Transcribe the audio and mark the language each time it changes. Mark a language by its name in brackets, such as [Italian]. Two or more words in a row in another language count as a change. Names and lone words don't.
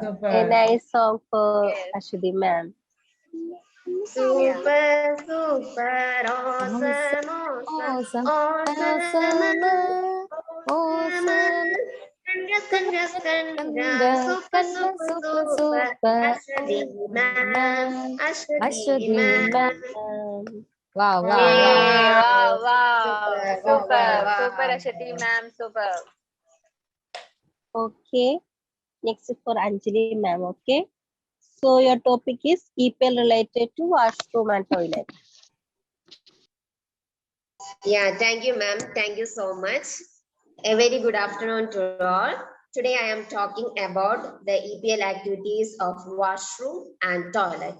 [English] super. nice song for Yes. Ashwati ma'am. super, super, awesome, Awesome, awesome, awesome, awesome. Kanga, super, super, super, Ashwati ma'am, Ashwati ma'am. Wow, wow, Yay. wow. Wow. Wow. Super, Super. wow, Super, wow. Ashwati ma'am. Super. Okay. Next is for Anjali ma'am. Okay. So your topic is EPL related to washroom and toilet. Yeah, thank you, ma'am. Thank you so much. A very good afternoon to all. Today I am talking about the EPL activities of washroom and toilet.